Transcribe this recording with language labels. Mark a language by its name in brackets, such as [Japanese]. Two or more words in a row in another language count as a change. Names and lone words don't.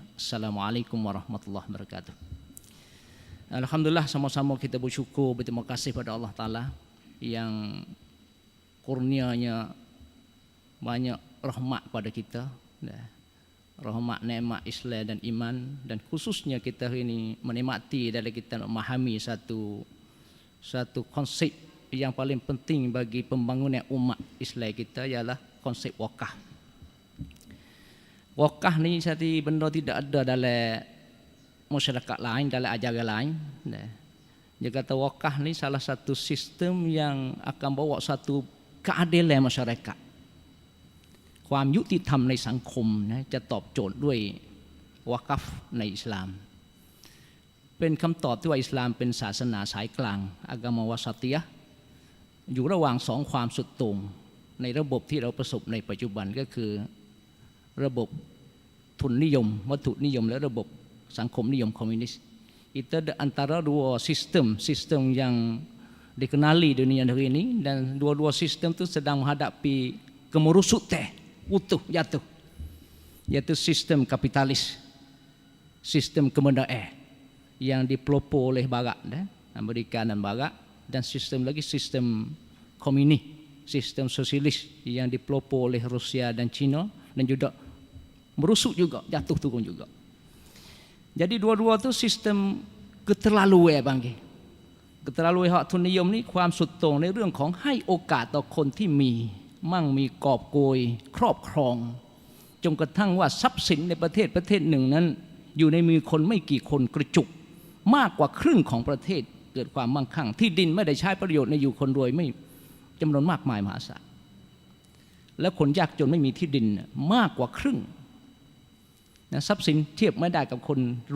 [Arabic] السلام عليكم ورحمة الله وبركاته. [Malay] Alhamdulillah, sama-sama kita bersyukur, berterima kasih pada [Arabic] الله تعالى [Malay] yang kurnianya banyak rahmat pada kita, rahmat nikmat Islam dan iman, dan khususnya kita hari ini menikmati dalam kita memahami satu konsep yang paling penting bagi pembangunan umat Islam kita, ialah konsep wakaf. Wakaf ni satu benda tidak ada dalam masyarakat lain, dalam ajaran lain. Dia kata wakaf ni salah satu sistem yang akan bawa satu keadilan masyarakat, [Thai] ความยุติธรรมในสังคมนะจะตอบโจทย์ด้วยวะกัฟในอิสลาม เป็นคำตอบที่ว่าอิสลามเป็นศาสนาสายกลางอากามาวาสติยะห์อยู่ระหว่างสองความสุดโต่งในระบบที่ เราประสบในปัจจุบันก็คือระบบทุนนิยมวัตถุนิยมและระบบ สังคมนิยมคอมมิวนิสต์ [Malay] itu antara dua sistem yang dikenali dunia hari ini, dan dua-dua sistem itu sedang menghadapi kemerusutan utuh jatuh, yaitu sistem kapitalis, sistem kemudahan yang dipelopor oleh Barat, Amerika dan Barat, dan sistem komunis, sistem sosialis yang dipelopor oleh Rusia dan China, dan juga merusuk juga, jatuh turun juga. Jadi dua-dua itu sistem keterlaluan bang, keterlaluan hak [Thai] ทุนนิยมนี่ความสุดโต่งในเรื่องของให้โอกาสต่อคนที่มีมั่งมีกอบโกยครอบครองจนกระทั่งว่าทรัพย์สินในประเทศหนึ่งนั้นอยู่ในมือคนไม่กี่คนกระจุกมากกว่าค รึ่งของประเทศเกิดความมั่งคั่งที่ดินไม่ได้ใช้ประโยชน์ในอยู่คนรวยไม่จำนวนมากมายมหาศาลและคนยากจนไม่มีที่ดินมากกว่าครึ่งนะทรัพย์สินเทียบไม่ได้กับคนร